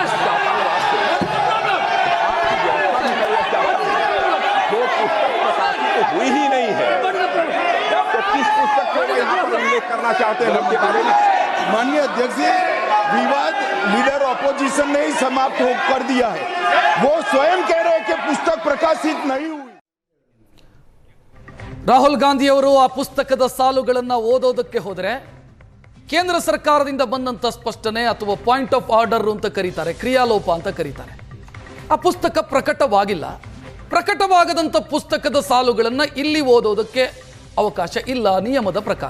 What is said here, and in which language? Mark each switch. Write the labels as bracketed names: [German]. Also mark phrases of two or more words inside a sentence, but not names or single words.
[Hindi] जो पुस्तक प्रकाशित हुई ही नहीं है, तो किस पुस्तक को यहाँ पर उल्लेख करना चाहते हैं उनके बारे में? माननीय अध्यक्ष जी, विवाद [English] leader opposition [Hindi] ने ही समाप्त कर दिया है। वो स्वयं कह रहे हैं कि पुस्तक प्रकाशित नहीं हुई। [Kannada] ರಾಹುಲ್ ಗಾಂಧಿ ಅವರು ಆ ಪುಸ್ತಕದ ಸಾಲುಗಳನ್ನು ಓದೋದಕ್ಕೆ ಹೋದರೆ ಕೇಂದ್ರ ಸರ್ಕಾರದಿಂದ ಬಂದಂಥ ಸ್ಪಷ್ಟನೆ ಅಥವಾ [English] point of order [Kannada] ಅಂತ ಕರೀತಾರೆ, ಕ್ರಿಯಾಲೋಪ ಅಂತ ಕರೀತಾರೆ. ಆ ಪುಸ್ತಕ ಪ್ರಕಟವಾಗಿಲ್ಲ. ಪ್ರಕಟವಾಗದಂಥ ಪುಸ್ತಕದ ಸಾಲುಗಳನ್ನು ಇಲ್ಲಿ ಓದೋದಕ್ಕೆ ಅವಕಾಶ ಇಲ್ಲ ನಿಯಮದ ಪ್ರಕಾರ.